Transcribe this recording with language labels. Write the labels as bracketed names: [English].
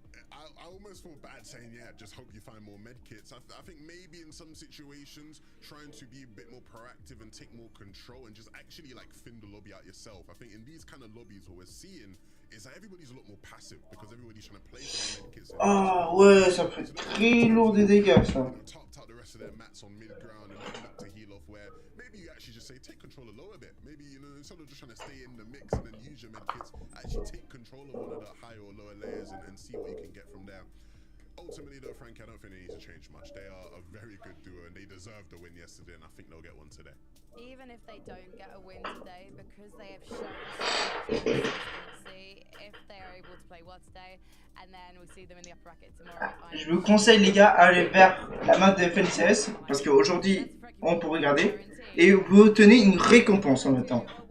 [English] I almost feel bad saying, yeah, just hope you find more medkits. I think maybe in some situations, trying to be a bit more proactive and take more control and just actually like thin the lobby out yourself. I think in these kind of lobbies, what we're seeing is that everybody's a lot more passive because everybody's trying to play for the medkits. [French] Ah ouais, ça fait très lourd des dégâts ça. [English] Topped out the rest of their mats on mid ground and then look to heal off where maybe you actually just say take control of low a bit. Maybe, you know, instead of just trying to stay in the mix and then use your medkits, actually take control of one of the higher or lower layers and see what you can get from there. Ultimately though, Frank, I don't think they need to change much. They are a very good duo and they deserved a win yesterday and I think they'll get one today. Even if they don't get a win today, because they have shown so much consistency, if they are able to play well today, and then we'll see them in the upper bracket tomorrow. [French] Je vous conseille les gars à aller vers la map de FNCS parce qu'aujourd'hui on peut regarder et vous obtenez une récompense en même temps.